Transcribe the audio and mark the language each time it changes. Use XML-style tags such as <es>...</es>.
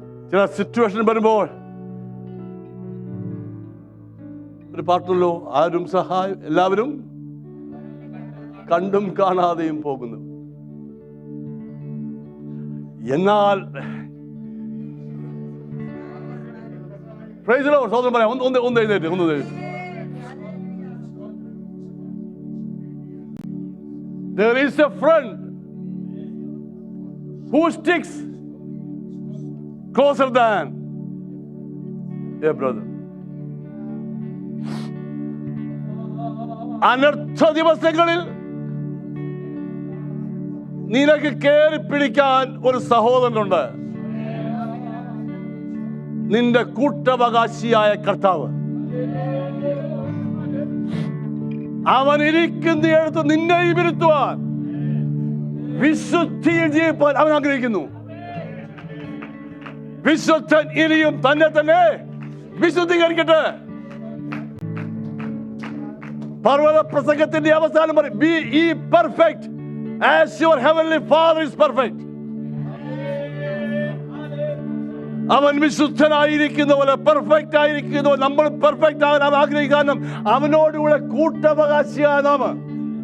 <ml>ചില സിറ്റുവേഷൻ വരുമ്പോൾ ഒരു പാട്ടുള്ളൂ, ആരും സഹായം, എല്ലാവരും കണ്ടും കാണാതെയും പോകുന്നു. എന്നാൽ സ്വന്തം പറയാം, ഒന്ന് എഴുന്നേറ്റ്.</ml> <en>There is a friend who sticks closer than a brother.</en> <ml>അനർത്ഥ ദിവസങ്ങളിൽ നിനക്ക് കയറി പിടിക്കാൻ ഒരു സഹോദരനുണ്ട്, നിന്റെ കൂട്ടവകാശിയായ കർത്താവ്. അവൻ ഇരിക്കുന്നിടത്ത് നിന്നെയും ഇരുത്തുവാൻ, വിശുദ്ധിയിൽ ജീവിപ്പാൻ അവൻ ആഗ്രഹിക്കുന്നു. വിശുദ്ധൻ ഇനിയും തന്നെ വിശുദ്ധീകരിക്കട്ടെ. പർവ്വത പ്രസംഗത്തിന്റെ അവസാനം പറയും,</ml> <en>be ye perfect as your heavenly Father is perfect.</en> <ml>അവൻ വിശുദ്ധനായിരിക്കുന്ന പോലെ, പെർഫെക്റ്റ് ആയിരിക്കുന്ന പോലെ നമ്മൾ പെർഫെക്റ്റ് ആകാൻ അവൻ ആഗ്രഹിക്കാനും അവനോടുകൂടെ കൂട്ടവകാശിയായ നാം.</ml>